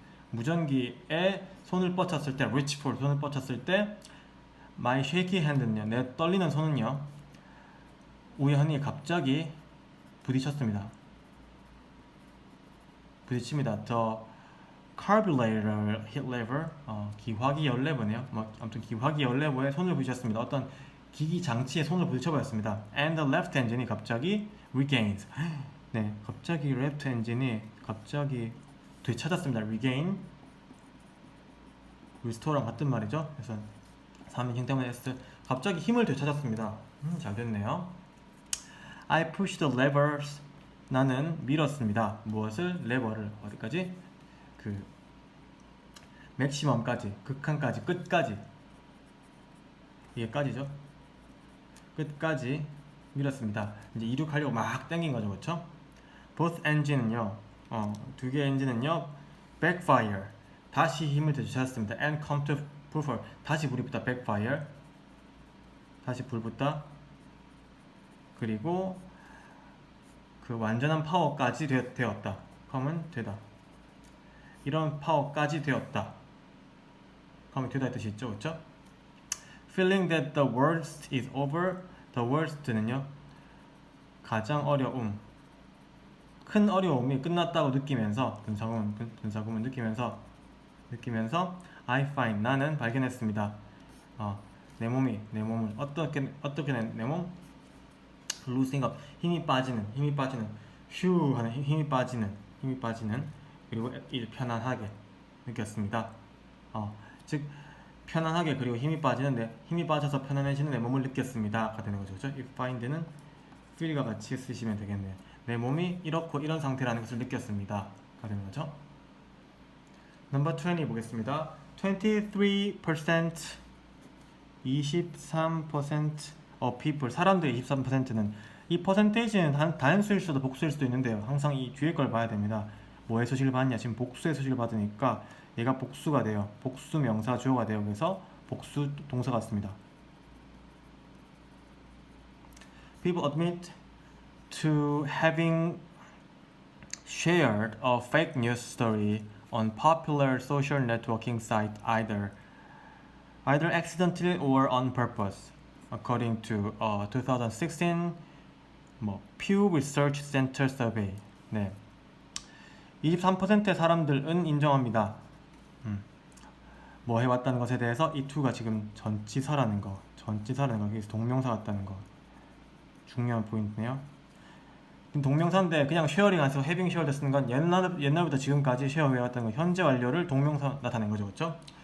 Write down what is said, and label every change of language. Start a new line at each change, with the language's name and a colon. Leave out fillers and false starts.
Korean: 무전기에 손을 뻗쳤을 때
English: reach for
Korean: 손을 뻗쳤을 때
English: my shaky hand
Korean: 는요 내 떨리는 손은요 우연히 갑자기 부딪혔습니다. 부딪힙니다.
English: The carburetor hit lever,
Korean: 기화기 열레버네요. 아무튼 기화기 열레버에 손을 부딪혔습니다. 어떤 기기 장치에 손을 부딪혀버렸습니다.
English: And the left engine이
Korean: 갑자기
English: regains.
Korean: 네, 갑자기 left engine이 갑자기 되찾았습니다. regain, restore랑 같은 말이죠. 그래서 3인칭 때문에 S. 갑자기 힘을 되찾았습니다. 잘 됐네요.
English: I pushed the levers.
Korean: 나는 밀었습니다. 무엇을? 레버를. 어디까지? 그 맥시멈까지, 극한까지, 끝까지. 이게 까지죠? 끝까지 밀었습니다. 이제 이륙하려고 막 당긴 거죠, 그렇죠?
English: Both engine
Korean: 은요, 두 개의 엔진은요, backfire. 다시 힘을 되찾았습니다.
English: And come to full.
Korean: 다시 불이 붙다. backfire. 다시 불 붙다. 그리고 그 완전한 파워까지 되었다. come은 되다. 이런 파워까지 되었다. come이 되다 뜻이 있죠, 그렇죠?
English: Feeling that the worst is over.
Korean: The worst는요, 가장 어려움, 큰 어려움이 끝났다고 느끼면서, 분사구문 느끼면서
English: I find,
Korean: 나는 발견했습니다. 내 몸을 어떻게 내 몸?
English: losing up,
Korean: 힘이 빠지는, 휴 하는 힘이 빠지는, 그리고 편안하게 느꼈습니다. 즉 편안하게 그리고 힘이 빠져서 편안해지는 내 몸을 느꼈습니다가 되는 거죠. 그렇죠? If find는 feel과 같이 쓰시면 되겠네요. 내 몸이 이렇고 이런 상태라는 것을 느꼈습니다가 되는 거죠. 넘버 20 보겠습니다. 23%
English: 23% of people,
Korean: 사람들의 23%는, 이 퍼센테이지는 단수일 수도 복수일 수도 있는데요. 항상 이 뒤에 걸 봐야 됩니다. 뭐의 소식을 받냐? 지금 복수의 소식을 받으니까 얘가 복수가 돼요. 복수 명사 주어가 돼요. 그래서 복수 동사가 왔습니다.
English: People admit to having shared a fake news story on popular social networking site either accidentally or on purpose, according to a 2016 Pew Research Center survey.
Korean: 네, 23%의 사람들은 인정합니다. 뭐 해왔다는 것에 대해서 이 to가 지금 전치사라는 거, 여기서 동명사 같다는 거 중요한 포인트네요. 동명사인데 그냥 쉐어링 안에서
English: having shared
Korean: 쓰는 건 옛날부터 지금까지 쉐어해왔다는 거, 현재 완료를 동명사 나타낸 거죠, 그렇죠?